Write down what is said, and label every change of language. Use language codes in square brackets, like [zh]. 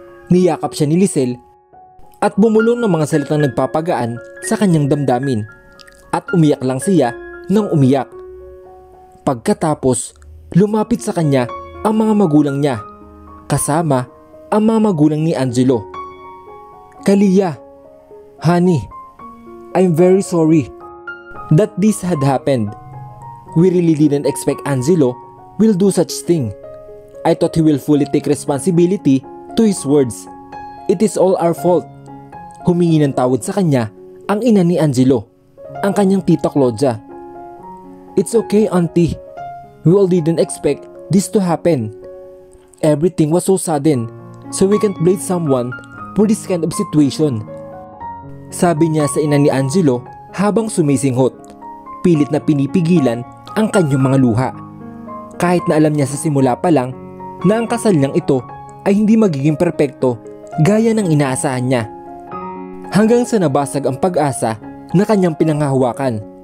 [tl] Niyakap siya ni Lisel at bumulong ng mga salitang nagpapagaan sa kanyang damdamin, at umiyak lang siya nang umiyak. Pagkatapos, lumapit sa kanya ang mga magulang niya, kasama ang mga magulang ni Angelo. [en] Kalia, honey, I'm very sorry that this had happened. We really didn't expect Angelo will do such thing. I thought he will fully take responsibility to his words. It is all our fault. [tl] Humingi ng tawad sa kanya ang ina ni Angelo, ang kanyang tita Claudia. [en] It's okay, auntie. We all didn't expect this to happen. Everything was so sudden, so we can't blame someone for this kind of situation. [tl] Sabi niya sa ina ni Angelo habang sumisinghot, pilit na pinipigilan ang kanyang mga luha. Kahit na alam niya sa simula pa lang na ang kasal niyang ito ay hindi magiging perpekto gaya ng inaasahan niya. Hanggang sa nabasag ang pag-asa na kanyang pinanghahawakan.